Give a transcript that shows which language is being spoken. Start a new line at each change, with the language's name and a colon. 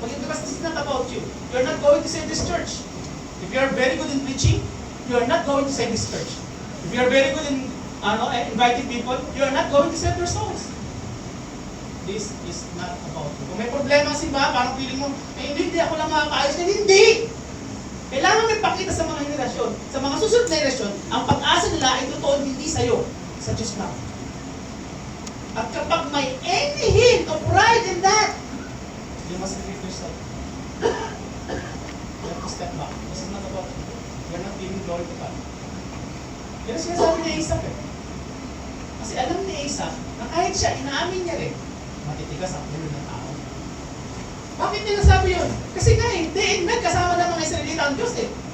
English: Because this is not about you. You're not going to save this church. If you're very good in preaching, you're not going to save this church. If you are very good in inviting people, you are not going to save their souls. This is not about you.
Filipino: Kung may problema ang simbahan, parang feeling mo, hindi ako lang makakaayos na. Hindi! Kailangan may pakita sa mga henerasyon, sa mga susunod na henerasyon, ang pag-asa nila ay totoo hindi sa'yo, sa Diyos lang. At kapag may
English: any hint of pride in that, you must forgive yourself. You have to step back. This is not about you. You are not giving glory to God.
Filipino: Yan ang sinasabi ni Isaac eh. Kasi alam ni Isaac na kahit siya, inaamin niya rin, matitigas ang ulo ng tao. Bakit niya nasabi yun? Kasi nga eh, kasama ng mga Israelita ang Diyos eh.